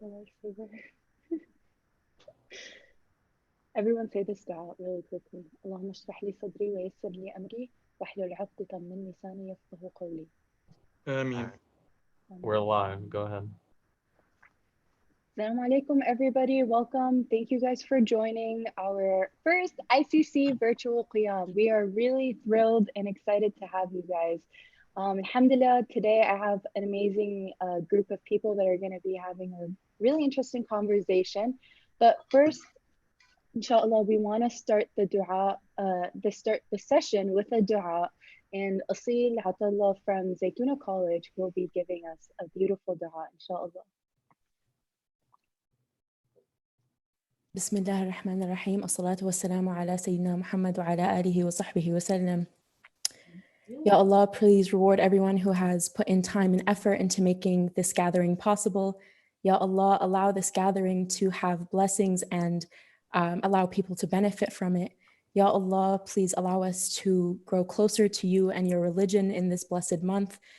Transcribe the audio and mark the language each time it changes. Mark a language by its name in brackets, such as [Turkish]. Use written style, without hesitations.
[English] So much for Everyone say this dua really quickly. [Arabic] اللهم اشرح لي صدري ويسر لي أمري واحلل عقدة من لساني يفقهوا قولي. [English] I mean, we're [Arabic] آمين. [English] live. Go ahead. Assalamu alaikum, everybody. Welcome. Thank you guys for joining our first ICC virtual Qiyam. We are really thrilled and excited to have you guys. Alhamdulillah, today I have an amazing group of people that are going to be having a really interesting conversation. But first, inshallah, we want to start the dua, the session with a dua. And Asil Atallah from Zaytuna College will be giving us a beautiful dua, inshallah. [Arabic] بسم الله الرحمن الرحيم الصلاة والسلام على سيدنا محمد وعلى آله وصحبه وسلم. [English] Ya Allah, please reward everyone who has put in time and effort into making this gathering possible. Ya Allah, allow this gathering to have blessings and allow people to benefit from it. Ya Allah, please allow us to grow closer to you and your religion in this blessed month.